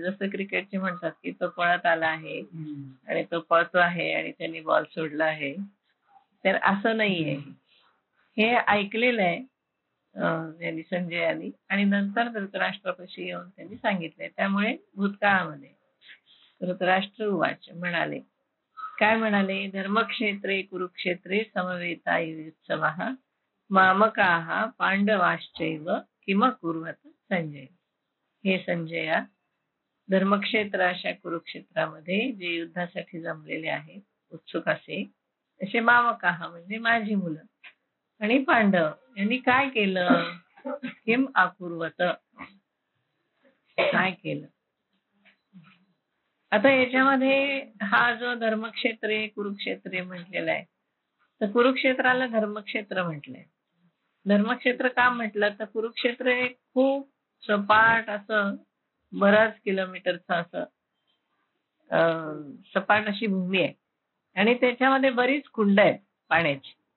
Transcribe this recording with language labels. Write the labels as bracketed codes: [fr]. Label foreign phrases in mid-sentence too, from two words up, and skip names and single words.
[mr] जसं क्रिकेटचे म्हणतात की तो पळत आला आहे आणि तो पळतो आहे आणि त्यांनी बॉल सोडला आहे. तर असं नाहीये. हे ऐकलेलं आहे यांनी, संजयानी, आणि नंतर धृतराष्ट्रापाशी येऊन त्यांनी सांगितलंय. त्यामुळे भूतकाळामध्ये [sa] धृतराष्ट्र उवाच [mr] म्हणाले. काय म्हणाले? [sa] धर्मक्षेत्रे कुरुक्षेत्रे समवेतायुत्सवः मामकाः पांडवाश्चैव किम कुर्वत संजय. [mr] हे संजया, धर्मक्षेत्र अशा कुरुक्षेत्रामध्ये जे युद्धासाठी जमलेले आहेत उत्सुक असे मामकाः म्हणजे माझी मुलं आणि पांडव यांनी काय केलं? [sa] किम अकुर्वत, [mr] काय केलं? आता याच्यामध्ये हा जो [sa] धर्मक्षेत्रे कुरुक्षेत्रे [mr] म्हटलेला आहे, तर कुरुक्षेत्राला धर्मक्षेत्र म्हटलंय. धर्मक्षेत्र का म्हटलं तर कुरुक्षेत्र हे खूप सपाट असं बराच किलोमीटरचं असं सपाट अशी भूमी आहे आणि त्याच्यामध्ये बरीच कुंड आहेत पाण्याची.